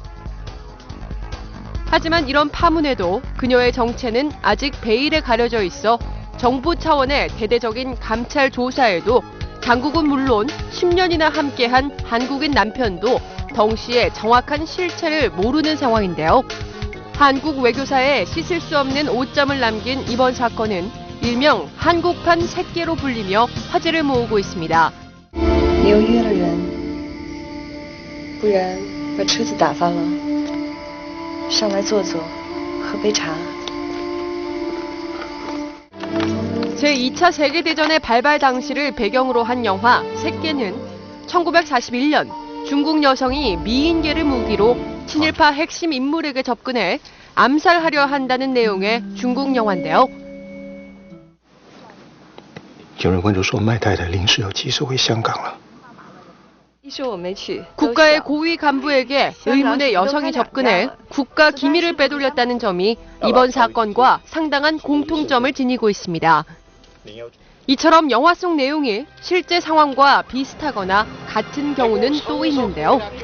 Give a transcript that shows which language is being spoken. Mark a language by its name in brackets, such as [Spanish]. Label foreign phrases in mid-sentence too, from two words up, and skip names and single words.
[Korean] 하지만 이런 파문에도 그녀의 정체는 아직 베일에 가려져 있어 정부 차원의 대대적인 감찰 조사에도 당국은 물론 10년이나 함께한 한국인 남편도 덩 씨의 정확한 실체를 모르는 상황인데요. 한국 외교사에 씻을 수 없는 오점을 남긴 이번 사건은 일명 한국판 새끼로 불리며 화제를 모으고 있습니다. [Chinese] 你又约了人，不然把车子打发了，上来坐坐，喝杯茶。 [Korean] 제2차 세계대전의 발발 당시를 배경으로 한 영화 새끼는 1941년 중국 여성이 미인계를 무기로 친일파 핵심 인물에게 접근해 암살하려 한다는 내용의 중국 영화인데요. [Chinese] 有人问就说麦太太临时要急着回香港了。说我没去。 [Korean] 국가의 고위 간부에게 의문의 여성이 접근해 국가 기밀을 빼돌렸다는 점이 이번 사건과 상당한 공통점을 지니고 있습니다. 이처럼 영화 속 내용이 실제 상황과 비슷하거나 같은 경우는 또 있는데요.